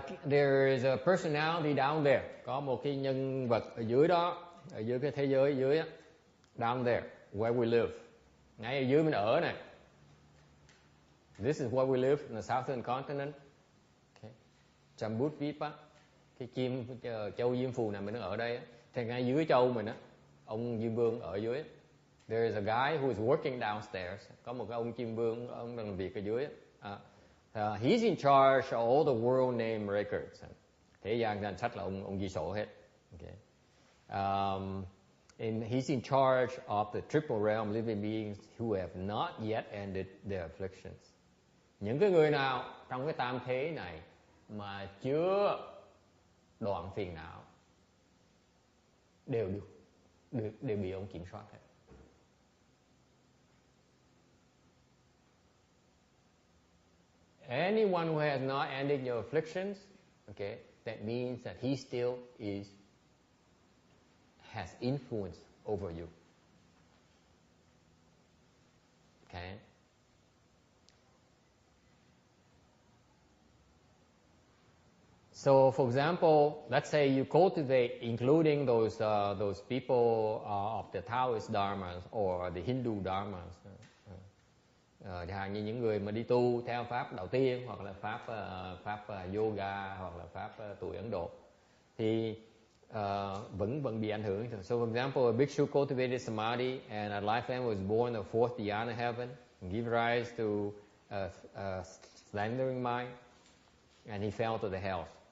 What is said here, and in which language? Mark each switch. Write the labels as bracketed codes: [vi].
[en] There is a personality down there. [vi] Có một cái nhân vật ở dưới đó, ở dưới cái thế giới dưới á, [en] down there, where we live. [vi] Ngay ở dưới mình ở này. [en] This is where we live in the southern continent. Okay. [vi] Jambudvipa, cái chim châu Diêm Phù này mình ở đây á. Thì ngay dưới châu mình á, ông Diêm Vương ở dưới. [en] There is a guy who is working downstairs. [vi] Có một cái ông Diêm Vương, ông đang làm việc ở dưới. [en] He's in charge of all the world name records. [vi] Thế gian danh sách là ông ghi sổ hết. [en] Okay. And he's in charge of the triple realm living beings who have not yet ended their afflictions. [vi] Những cái người nào trong cái tam thế này mà chưa đoạn phiền não, đều bị ông kiểm soát hết. [en] Anyone who has not ended your afflictions, okay, that means that he still has influence over you. Okay. So, for example, let's say you cultivate, including those people of the Taoist dharmas or the Hindu dharmas. [vi] Chẳng hạn như những người mà đi tu theo pháp Đạo Tiên, hoặc là pháp yoga, hoặc là pháp tuổi Ấn Độ, thì vẫn bị ảnh hưởng. [en] So, for example, a bhikshu cultivated samadhi and at life end was born the fourth dhyana heaven, and give rise to a slandering mind, and he fell to the hells.